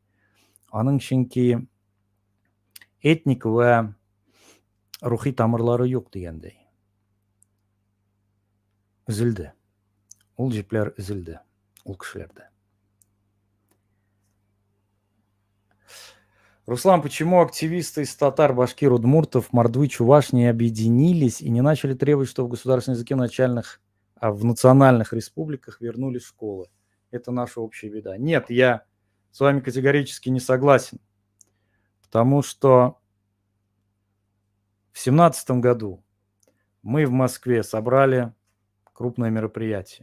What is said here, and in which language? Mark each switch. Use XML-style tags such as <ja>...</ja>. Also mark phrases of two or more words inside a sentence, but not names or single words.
<tt>Аның чөнки этник вә рухи тамырлары юк дигәндәй. Üzülде. Ул җепләр üzülде. Ул кешеләрдә. Руслан,</tt> <ru>почему активисты из татар, башкир, удмуртов, мордвы, чуваш не объединились и не начали требовать, чтобы в государственном языке в национальных республиках вернули школы? Это наша общая беда. Нет, я с вами категорически не согласен. Потому что в 2017 году мы в Москве собрали крупное мероприятие.</ru>